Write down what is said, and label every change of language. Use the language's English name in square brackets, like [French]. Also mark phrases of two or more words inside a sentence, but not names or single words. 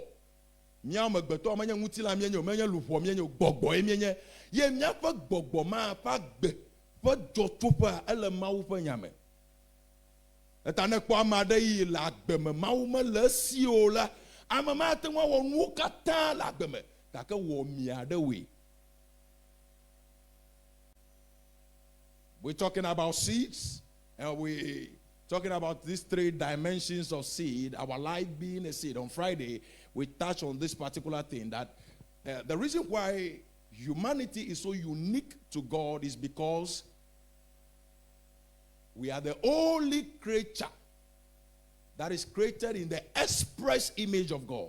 [Ewe] Míawo megbetɔ menye ŋutilã míenye o, menye luʋɔ míenye o, gbɔgbɔ ye míenye. Ye míaƒe gbɔgbɔ ma ƒe agbe ƒe dzɔtsoƒea ele Mawu ƒe nya me. Eta ne kpɔ ame aɖe yi le agbe me Mawu mele esi o la, ame ma ate ŋu awɔ nuwo katã le agbe me gake wɔ mi aɖe woe. [English] We're talking about seeds, and we talking about these 3 dimensions of seed, our life being a seed. On Friday, we touched on this particular thing, that the reason why humanity is so unique to God is because we are the only creature that is created in the express image of God.